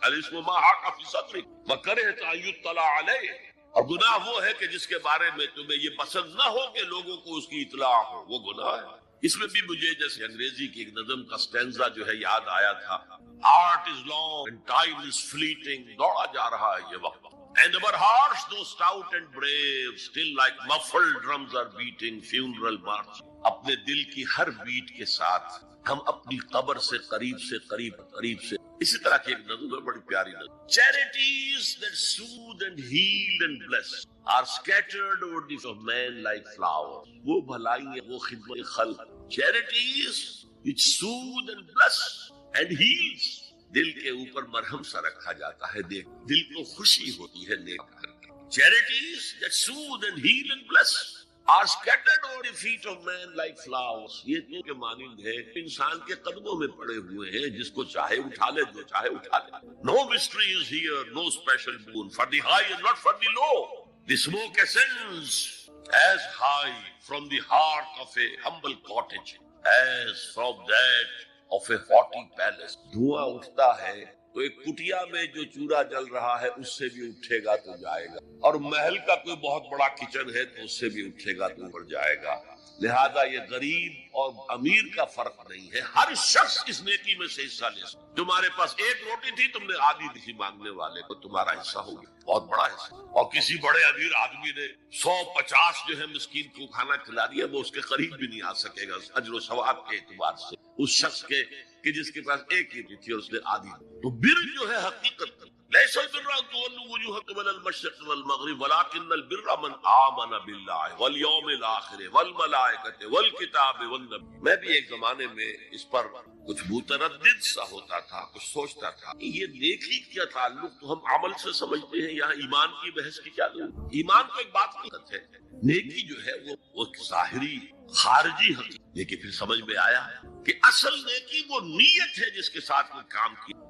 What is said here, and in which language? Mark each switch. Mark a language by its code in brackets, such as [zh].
[ar] الاسم ما حاق فی صدر وکرہت ان یطلع علیہ، [ur] اور گناہ وہ ہے کہ جس کے بارے میں تمہیں یہ پسند نہ ہو کہ لوگوں کو اس کی اطلاع ہو، وہ گناہ ہے. اس میں بھی مجھے جیسے انگریزی کی ایک نظم کا سٹینزا جو ہے یاد آیا تھا، [en] art is long and time is fleeting, [ur] دوڑا جا رہا ہے یہ وقت. [en] And our hearts, though stout and brave, still like muffled drums are beating funeral march. [ur] اپنے دل کی ہر بیٹ کے ساتھ ہم اپنی قبر سے قریب سے قریب سے. اسی طرح کی ایک نظم ہے بڑی پیاری نظم. [en] Charities that soothe and heal and bless are scattered over the of man like flowers. [ur] وہ بھلائی وہ خدمت خلق. [en] Charities which soothe and bless and heals. [ur] دل کے اوپر مرہم سا رکھا جاتا ہے، دیکھ دل کو خوشی ہوتی ہے نیک کر کے. [en] Charities that soothe and heal and bless are scattered over the feet of man like flowers. [ur] یہ تو کے مانند ہے انسان کے قدموں میں پڑے ہوئے ہیں، جس کو چاہے اٹھا لے، جو چاہے اٹھا لے. [en] No mystery is here, no special boon for the high and not for the low. The smoke ascends as high from the heart of a humble cottage as from that of a haughty palace. [ur] دھواں اٹھتا ہے تو ایک کٹیا میں جو چورا جل رہا ہے اس سے بھی اٹھے گا تو جائے گا، اور محل کا کوئی بہت بڑا کچن ہے تو اس سے بھی اٹھے گا تو اوپر جائے گا. لہذا یہ غریب اور امیر کا فرق نہیں ہے، ہر شخص اس نیکی میں سے حصہ لے سکتا. تمہارے پاس ایک روٹی تھی، تم نے آدھی دی مانگنے والے کو، تمہارا حصہ ہو گیا، بہت بڑا حصہ. اور کسی بڑے امیر آدمی نے 150 جو ہے مسکین کو کھانا کھلا دیا، وہ اس کے قریب بھی نہیں آ سکے گا اجر و ثواب کے اعتبار سے اس شخص کے کہ جس کے پاس ایک ہی تھی اور اس نے آدھی. تو بر جو ہے حقیقت [ar] لیس البر ان تولوا وجوهكم قبل المشرق والمغرب ولكن البر من آمن بالله واليوم الآخر والملائكة والكتاب والنبي. [ur] میں بھی ایک زمانے میں اس پر کچھ متردد سا ہوتا تھا، کچھ سوچتا تھا یہ نیکی کیا تعلق تو ہم عمل سے سمجھتے ہیں، یہاں ایمان کی بحث کی کیا ضرورت. ایمان تو ایک بات حقیقت ہے، نیکی جو ہے وہ ظاہری خارجی حقیقت. لیکن پھر سمجھ میں آیا کہ اصل نیکی وہ نیت ہے جس کے ساتھ وہ کام کیا.